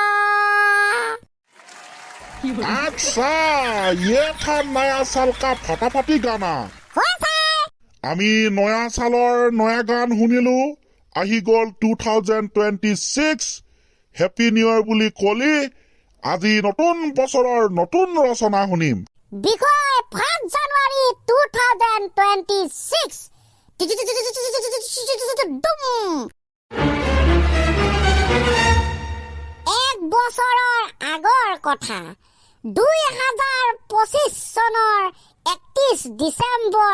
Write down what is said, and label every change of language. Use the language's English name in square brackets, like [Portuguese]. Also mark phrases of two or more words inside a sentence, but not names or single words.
[Hindi] अच्छा ये था नया साल का फटाफटी गाना. हो सर [Assamese] আমি নয়া সালৰ নয়া গান শুনিলো. আহি গ'ল 2026 [English] Happy New Year [Assamese] বুলি কলি. আজি নতুন বছৰৰ নতুন ৰচনা শুনিম. বিষয় 5 জানুৱাৰী 2026 এক বছৰৰ আগৰ কথা 2025 চনৰ 31 ডিচেম্বৰ